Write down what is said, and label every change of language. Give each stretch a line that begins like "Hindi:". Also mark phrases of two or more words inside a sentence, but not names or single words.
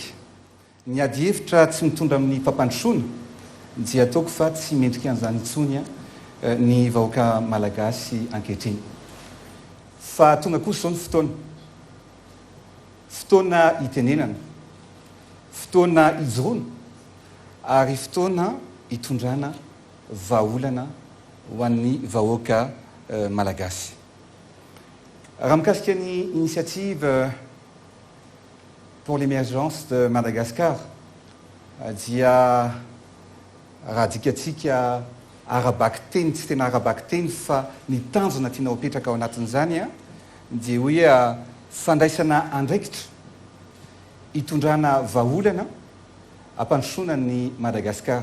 Malagasy: niady hevitra tsy mitondra amin'ny fampandrosoana dia ataoko fa tsy mendrika an'izany intsony ny vahoaka malagasy ankehitriny fa tonga kosa izao ny fotoana hitenenana fotoana hijoroana ary fotoana hitondrana vahaolana ho an'ny vahoaka malagasy. Raha mikasika ny
French: initiative pour l'émergence de Madagascar
Malagasy: dia raha dikatsika arabaky teny tsy tena arabaky teny fa ny tanjona tiana hopetraka ao anatin'izany dia hoe fandraisana andraikitra hitondrana vahaolana ampandrosoana ny Madagasikara.